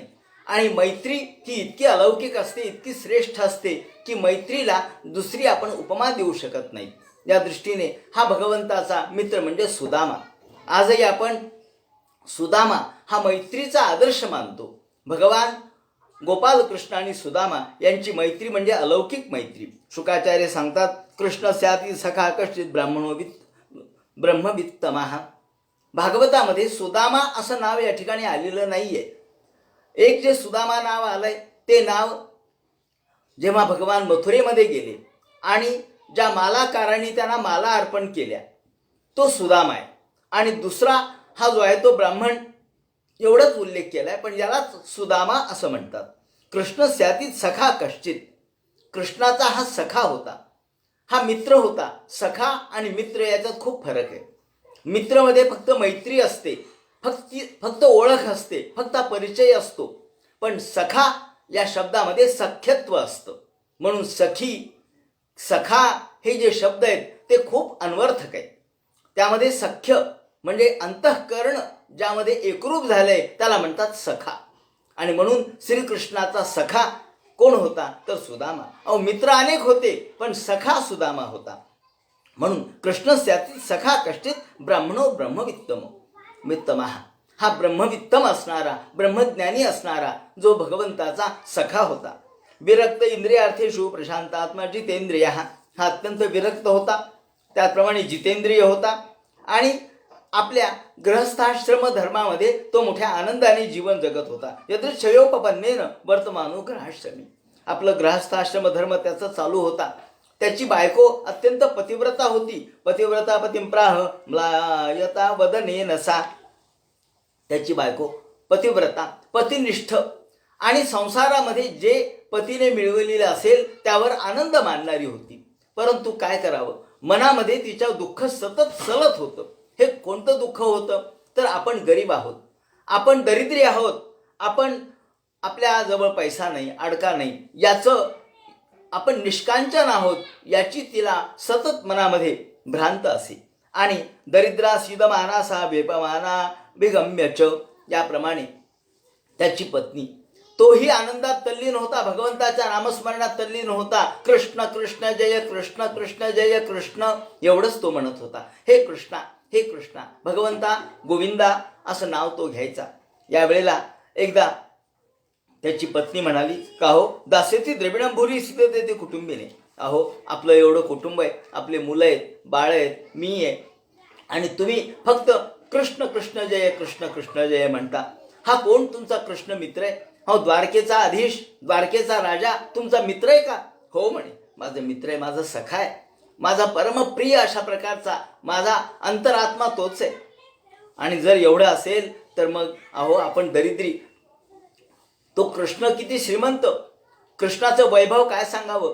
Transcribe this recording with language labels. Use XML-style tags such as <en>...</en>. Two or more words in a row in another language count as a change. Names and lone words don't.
<mr>आणि मैत्री ही इतकी अलौकिक असते, इतकी श्रेष्ठ असते की मैत्रीला दुसरी आपण उपमा देऊ शकत नाही. या दृष्टीने हा भगवंताचा मित्र म्हणजे सुदामा. आजही आपण सुदामा हा मैत्रीचा आदर्श मानतो. भगवान गोपालकृष्ण आणि सुदामा यांची मैत्री म्हणजे अलौकिक मैत्री. शुकाचार्य सांगतात,</mr> <sa>कृष्ण स्याती सखा कश्चित ब्रह्मवित्तमः.</sa> <mr>भागवतामध्ये सुदामा असं नाव या ठिकाणी आलेलं नाहीये. एक जे सुदामा नाव आलंय ते नाव जेव्हा भगवान मथुरेमध्ये गेले आणि ज्या मालाकारांनी त्यांना माला अर्पण केल्या तो सुदामा आहे. आणि दुसरा हा जो आहे तो ब्राह्मण, एवढंच उल्लेख केलाय. पण यालाच सुदामा असं म्हणतात.</mr> <sa>कृष्ण स्यातीत सखा कश्चित.</sa> <mr>कृष्णाचा हा सखा होता, हा मित्र होता. सखा आणि मित्र याच्यात खूप फरक आहे. मित्रमध्ये फक्त मैत्री असते, फक्त ओळख असते, फक्त परिचय असतो. पण सखा या शब्दामध्ये सख्यत्व असतं. म्हणून सखी, सखा हे जे शब्द आहेत ते खूप अन्वर्थक आहेत. त्यामध्ये सख्य म्हणजे अंतःकरण ज्यामध्ये एकरूप झालंय त्याला म्हणतात सखा. आणि म्हणून श्रीकृष्णाचा सखा कोण होता तर सुदामा. मित्र अनेक होते पण सखा सुदामा होता.</mr> <sa>म्हणून कृष्ण स्यातीत सखा कश्चित ब्राह्मणो ब्रह्मवित्तमो वित्तमः.</sa> <mr>हा ब्रह्मवित्तम असणारा, ब्रह्मज्ञानी असणारा जो भगवंताचा सखा होता.</mr> <sa>विरक्त इंद्रियार्थेषु प्रशांतात्मा जितेंद्रिय.</sa> <mr>हा अत्यंत विरक्त होता, त्याचप्रमाणे जितेंद्रिय होता. आणि आपल्या गृहस्थाश्रम धर्मामध्ये तो मोठ्या आनंदाने जीवन जगत होता.</mr> <sa>यदृच्छयोपपन्नेन वर्तमानो गृहाश्रमी.</sa> <mr>आपलं गृहस्थाश्रम धर्म त्याचा चालू होता. त्याची बायको अत्यंत पतिव्रता होती.</mr> <sa>पतिव्रता पतिंप्राह म्लायता वदनेन सा.</sa> <mr>त्याची बायको पतिव्रता, पतिनिष्ठ आणि संसारामध्ये जे पतीने मिळवलेले असेल त्यावर आनंद मानणारी होती. परंतु काय करावं, मनामध्ये तिच्या दुःख सतत सलत होतं. हे कोणतं दुःख होतं तर आपण गरीब आहोत, आपण दरिद्री आहोत, आपण आपल्याजवळ पैसा नाही, अडका नाही, याचं आपण निष्कांचन आहोत याची तिला सतत मनामध्ये भ्रांत असे.</mr> <sa>आणि दरिद्रा सिदमाना सा वेपमाना विगम्यच.</sa> <mr>याप्रमाणे त्याची पत्नी, तोही आनंदात तल्लीन होता, भगवंताच्या नामस्मरणात तल्लीन होता. कृष्ण कृष्ण जय कृष्ण कृष्ण जय कृष्ण एवढंच तो म्हणत होता. हे कृष्णा, हे कृष्णा, भगवंता गोविंदा असं नाव तो घ्यायचा. यावेळेला एकदा त्याची पत्नी म्हणाली, का हो</mr> <sa>दासेती द्रविणं भुरी सिद्धते ते कुटुंबीने.</sa> <mr>अहो आपलं एवढं कुटुंब आहे, आपले मुलं आहेत, बाळ आहेत, मी आहे, आणि तुम्ही फक्त कृष्ण कृष्ण जय कृष्ण कृष्ण जय म्हणता. हा कोण तुमचा कृष्ण मित्र आहे? हो द्वारकेचा अधीश, द्वारकेचा राजा तुमचा मित्र आहे का? हो म्हणे, माझा मित्र आहे, माझा सखा आहे, माझा परमप्रिय अशा प्रकारचा माझा अंतरात्मा तोच आहे. आणि जर एवढं असेल तर मग अहो आपण दरिद्री, तो कृष्ण किती श्रीमंत, कृष्णाचं वैभव काय सांगावं.</mr>